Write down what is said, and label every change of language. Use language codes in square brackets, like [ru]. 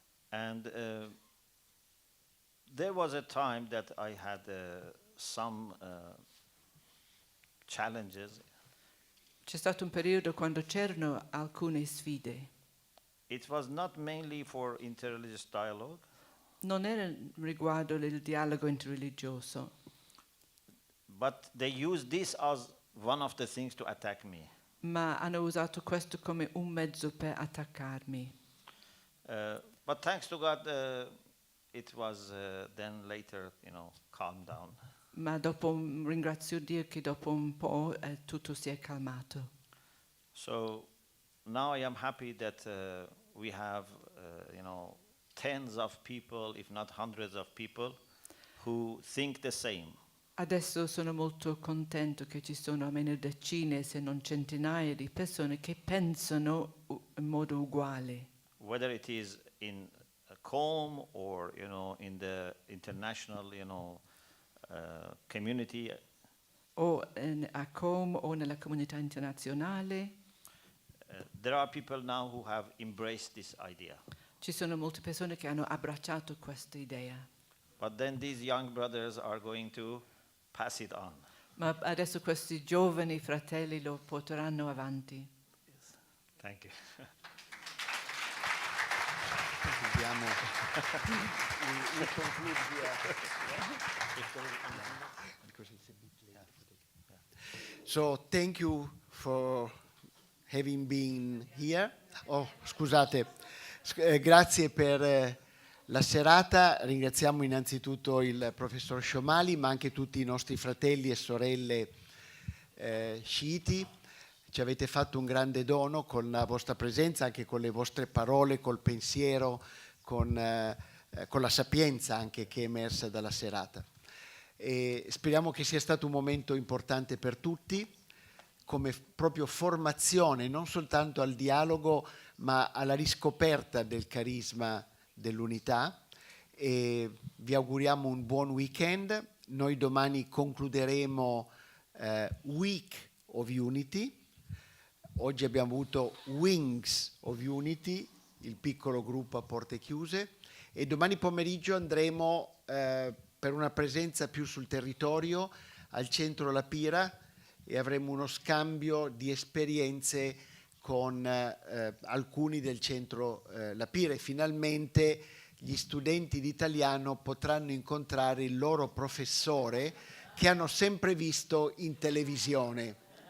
[en] And there was a time that I had some challenges. [it] C'è stato un periodo quando c'erano alcune sfide. [en] It was not mainly for interreligious dialogue. [it] Non era riguardo il dialogo interreligioso. [en] But they used this as one of the things to attack me. [it] Ma hanno usato questo come un mezzo per attaccarmi. [en] But thanks to God, it was then later, calmed down. [it] Ma ringrazio Dio che dopo un po' tutto si è calmato. [en] So now I am happy that we have, tens of people, if not hundreds of people, who think the same. [it] Adesso sono molto contento che ci sono almeno decine, se non centinaia di persone che pensano in modo uguale. [en] whether it is in Com or in the international community. [it] O a Com o nella comunità internazionale. [en] There are people now who have embraced this idea. [it] Ci sono molte persone che hanno abbracciato questa idea. [en] But then these young brothers are going to pass it on. [it] Ma adesso questi giovani fratelli lo porteranno avanti. [en] Thank you. So thank you for having been here. [it] Oh, scusate. Grazie per la serata. Ringraziamo innanzitutto il professor Shomali, ma anche tutti i nostri fratelli e sorelle sciiti. Ci avete fatto un grande dono con la vostra presenza, anche con le vostre parole, col pensiero, con la sapienza anche che è emersa dalla serata. E speriamo che sia stato un momento importante per tutti, come proprio formazione, non soltanto al dialogo, ma alla riscoperta del carisma dell'unità. E vi auguriamo un buon weekend. Noi domani concluderemo Week of Unity. Oggi abbiamo avuto Wings of Unity, il piccolo gruppo a porte chiuse, e domani pomeriggio andremo per una presenza più sul territorio al centro La Pira e avremo uno scambio di esperienze con alcuni del centro La Pira, e finalmente gli studenti di italiano potranno incontrare il loro professore che hanno sempre visto in televisione.